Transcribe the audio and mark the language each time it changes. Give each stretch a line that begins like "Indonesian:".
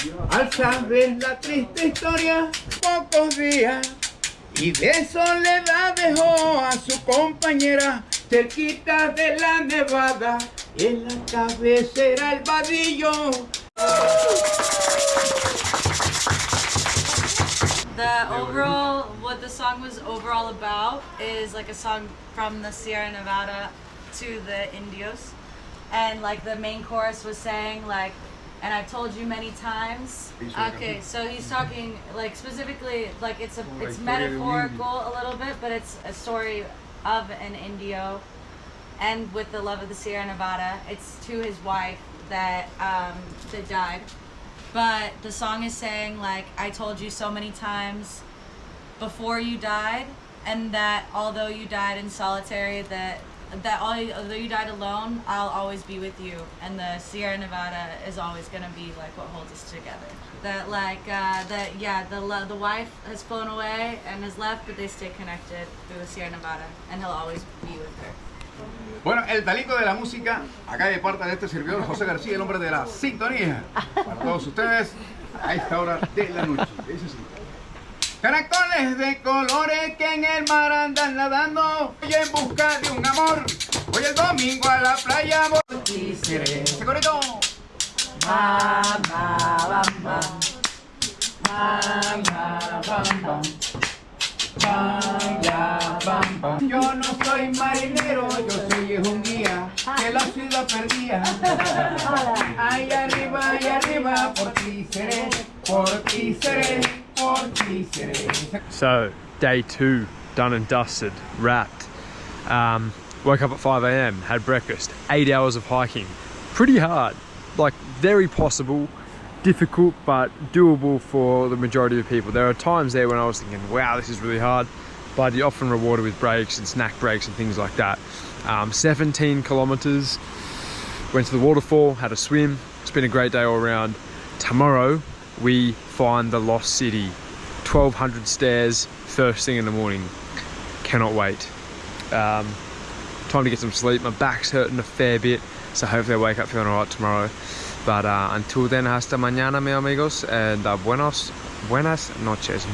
Spanish: Al saber la triste historia, pocos días, y de soledad dejó a su compañera cerquita de la nevada, en la cabecera el vadillo.
English: What the song was overall about is like a song from the Sierra Nevada to the Indios, and like the main chorus was saying like, and I've told you many times. Okay, so he's talking like specifically like it's metaphorical a little bit, but it's a story of an Indio, and with the love of the Sierra Nevada. It's to his wife that died. But the song is saying like, I told you so many times before you died, and that although you died in solitary, although you died alone, I'll always be with you, and the Sierra Nevada is always gonna be like what holds us together. That like the wife has flown away and has left, but they stay connected through the Sierra Nevada, and he'll always be with her.
Spanish: Bueno, el talento de la música, acá de parte de este servidor José García, el hombre de la sintonía, para todos ustedes a esta hora de la noche. Dice así. Caracoles de colores que en el mar andan nadando, voy en busca de un amor, voy el domingo a la playa, voy seré. ¡Ese corito! Bam, bam, bam, bam, bam, bam. Yo no soy marinero, yo soy un guía de la ciudad perdida. Allá arriba, por ti seré, por ti seré, por ti seré.
English: So, day 2, done and dusted, wrapped. Woke up at 5 AM, had breakfast, 8 hours of hiking. Pretty hard, like very possible. Difficult but doable for the majority of people. There are times there when I was thinking, wow, this is really hard, but you're often rewarded with breaks and snack breaks and things like that. 17 kilometers, went to the waterfall, had a swim. It's been a great day all around. Tomorrow we find the lost city, 1200 stairs, first thing in the morning. Cannot wait. Time to get some sleep. My back's hurting a fair bit, so hopefully I wake up feeling alright tomorrow. But until then,
Spanish: hasta mañana, mis amigos,
English: and
Spanish: buenas noches.